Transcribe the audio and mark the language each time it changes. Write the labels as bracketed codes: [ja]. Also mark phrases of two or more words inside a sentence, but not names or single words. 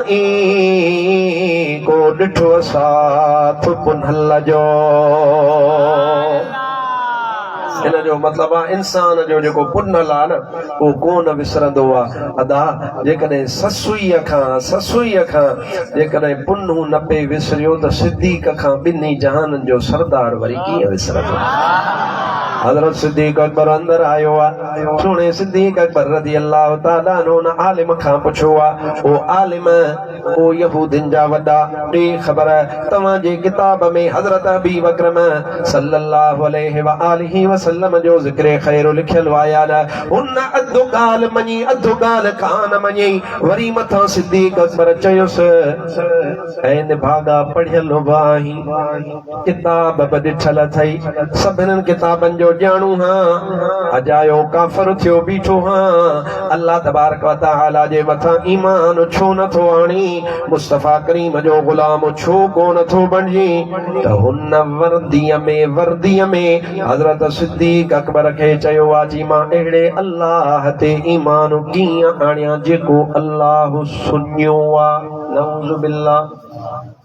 [sd] को ॾिठो साथ पुनल जो इन जो मतिलबु आहे इंसान जो जेको पुनल आहे न उहो कोन विसरंदो आहे अदा जेकॾहिं ससुईअ खां जेकॾहिं पुनु न पे विसरियो त सिद्दीक़ खां ॿिन्ही जहाननि जो सरदार वरी कीअं विसरंदो। हज़रत सिद्दीक़ अकबर अंदर आयो आहे। सुणे सिद्दीक़ अकबर [ar] رضي الله تعالى عنه [sd] उन आलिम खां पुछो आहे ओ आलिम ओ यहूदिन जा वॾा टे ख़बर तव्हां जे किताब में हज़रत अबी बकर [ar] صلى الله عليه وآله وسلم [sd] जो ज़िक्र ख़ैर लिखियल आया न उन अधु ॻाल्हि मञी अधु ॻाल्हि कान मञी वरी मथां सिद्दीक़ अकबर चयोसि ऐं निभागा पढ़ियल वाही किताब बि ॾिठल अथई सभिनी किताबनि जो ॼाणू हां अजायो काफ़िर थियो बीठो हां [ar] الله تبارك وتعالى [sd] जे मथां ईमान छो नथो आणी मुस्तफा करीम जो गुलाम छो कोन थो बणिजी त हुन वर्दीअ में हज़रत सिद्दीक़ अकबर खे चयो आहे जी मां अहिड़े अल्लाह ते ईमान कीअं आणियां जेको अल्लाह सुञियो आहे [ar] نعوذ بالله.